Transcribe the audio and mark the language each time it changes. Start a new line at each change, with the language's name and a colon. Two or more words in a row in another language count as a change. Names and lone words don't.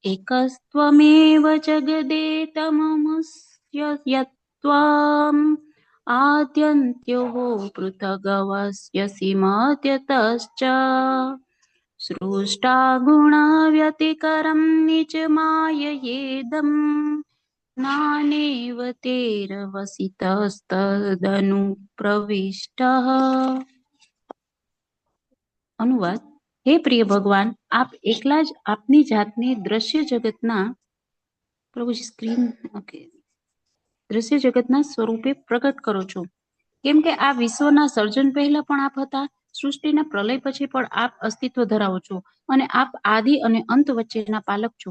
Sanskrit: એકસ્ત્વમેવ જગદેતમમસ્ય યત્વામ आद्यन्त्यो पृथगवस्य सीमत्यतश्च सृष्टा गुणव्यतिकरं निजमाययेदम् नानेव तेरवसितस्तदनुप्रविष्टः।
Gujarati: અનુવાદ. હે પ્રિય ભગવાન, આપ એકલા જ આપની જાતને દ્રશ્ય જગતના પ્રભુજી સ્ક્રીન ઓકે દ્રશ્ય જગતના સ્વરૂપે પ્રગટ કરો છો. કેમ કે આ વિશ્વના સર્જન પહેલા પણ આપ હતા, સૃષ્ટિના પ્રલય પછી પણ આપ અસ્તિત્વ ધરાવો છો અને આપ આદિ અને અંત વચ્ચેના પાલક છો.